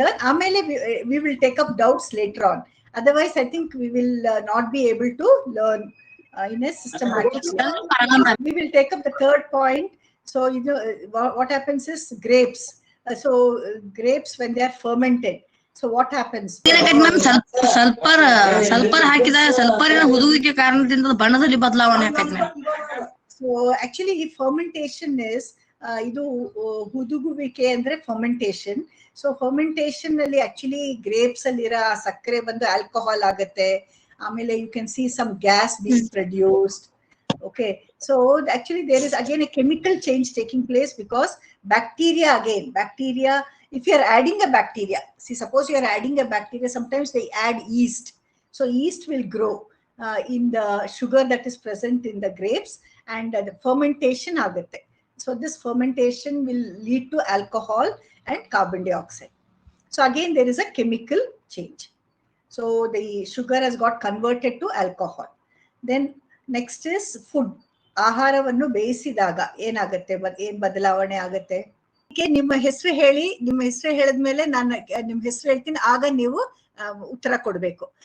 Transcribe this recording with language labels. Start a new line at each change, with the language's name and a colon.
English: ಆಮೇಲೆ we will take up doubts later on. Otherwise I think we will not be able to learn in a systematic way. We will take up the third point. So what happens is grapes. Grapes when they are fermented, so what happens?
Kannada: Sulphur ಹಾಕಿದಾಗ ಸಲ್ಫರಿನ ಹುದುವಿಕೆ ಕಾರಣದಿಂದ ಬಣ್ಣದಲ್ಲಿ ಬದಲಾವಣೆ ಆಕೈತೆ ma'am.
English: So actually fermentation is
Kannada: ಇದು ಹುದುಗುವಿಕೆ ಅಂದ್ರೆ fermentation. So fermentation ಅಲ್ಲಿ actually grapes ಅಲ್ಲಿರೋ ಸಕ್ಕರೆ ಬಂದು ಆಲ್ಕೋಹಾಲ್ ಆಗುತ್ತೆ.
English: ಆಮೇಲೆ you can see some gas being produced. Okay, so actually there is again a chemical change taking place because bacteria, if you are adding a bacteria, see suppose you are adding a bacteria, sometimes they add yeast. So yeast will grow in the sugar that is present in the grapes, and the fermentation agutte. So this fermentation will lead to alcohol and carbon dioxide. So again there is a chemical change. So the sugar has got converted to alcohol. Then next is food.
Kannada: ಆಹಾರವನ್ನು ಬೇಯಿಸಿದಾಗ ಏನಾಗುತ್ತೆ, ಏನ್ ಬದಲಾವಣೆ ಆಗುತ್ತೆ? ನಿಮ್ಮ ಹೆಸರು ಹೇಳಿ, ನಿಮ್ಮ ಹೆಸರು ಹೇಳಿದ್ಮೇಲೆ ನಾನು ನಿಮ್ ಹೆಸರು ಹೇಳ್ತೀನಿ, ಆಗ ನೀವು ಉತ್ತರ ಕೊಡ್ಬೇಕು.